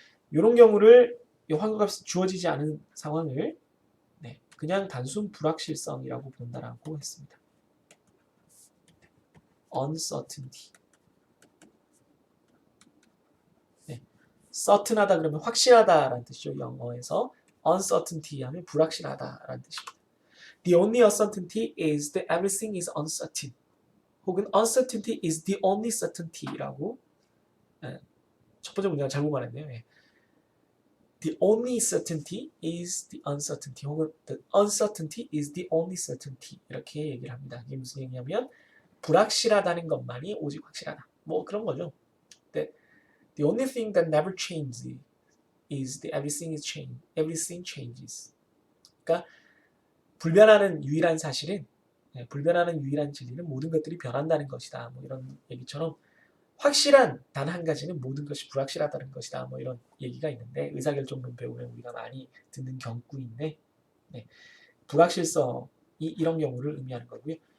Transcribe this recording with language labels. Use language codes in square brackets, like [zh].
[ko] 이런 경우를 환경값이 주어지지 않은 상황을 그냥 단순 불확실성이라고 본다라고 했습니다. [en] uncertainty. [ko] certain하다 그러면 확실하다라는 뜻이죠. 영어에서 uncertainty 하면 불확실하다라는 뜻입니다. [en] The only uncertainty is that everything is uncertain. [ko] 혹은 [en] uncertainty is the only certainty [ko] 라고 첫 번째 문제가 잘못 말했네요. [en] The only certainty is the uncertainty [ko] 혹은 [en] the uncertainty is the only certainty [ko] 이렇게 얘기를 합니다. 이게 무슨 얘기냐면 불확실하다는 것만이 오직 확실하다. 뭐 그런 거죠. [en] The only thing that never changes is that everything changes. [ko] 그러니까 불변하는 유일한 사실은 불변하는 유일한 진리는 모든 것들이 변한다는 것이다. 뭐 이런 얘기처럼 확실한 단 한 가지는 모든 것이 불확실하다는 것이다. 뭐 이런 얘기가 있는데 의사결정론 배우면 우리가 많이 듣는 경구인데 불확실성이 이런 경우를 의미하는 거고요.